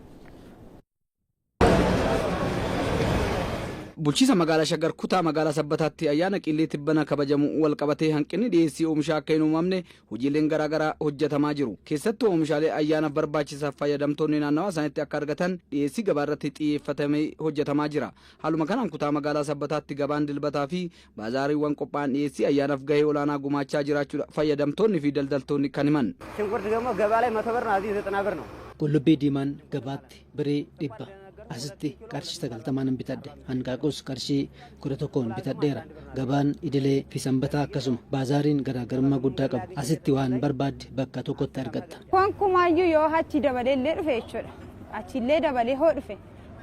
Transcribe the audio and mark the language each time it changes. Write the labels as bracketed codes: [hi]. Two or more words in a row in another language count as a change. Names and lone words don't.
[om] Bulchiisa magaalaa Shaggar kutaa magaalaa Sabbataatti ayyaana qillee tibbana kabajamu wal qabatee hanqinni dhiyeessii oomishaa akka hin uumamne hojiileen garaagaraa hojjetamaa jiru. Keessattuu oomishaalee ayyaanaaf barbaachisaaf fayyadamtoonni naannawaa isaaniitti akka argatan dhiyeessii gabaa irratti xiyyeeffatamee hojjetamaa jira. Haaluma kanaan kutaa magaalaa Sabbataatti gabaan dilbataa fi baazaariiwwan qophaa'an dhiyeessii ayyaanaaf gahee olaanaa gumaachaa jiraachuudha fayyadamtoonni fi daldaltoonni kan himan. [am] ሽንኩርት ደግሞ ገባ ላይ 100 ብር ነው፣ እዚህ 90 ብር ነው። [om] Qullubbii diimaan gabaatti birrii 100. Asitti qarshii 90 bitadhe, hanqaaqus qarshii 11 bitadheera. Gabaan idilee fi sanbataa akkasuma baazaariin garaagarummaa guddaa qabu. Asitti waan barbaadde bakka tokkotti argatta. Wankumaayyuu yoo achi dabalee illee dhufe jechuudha. Achillee dabalee hoo dhufe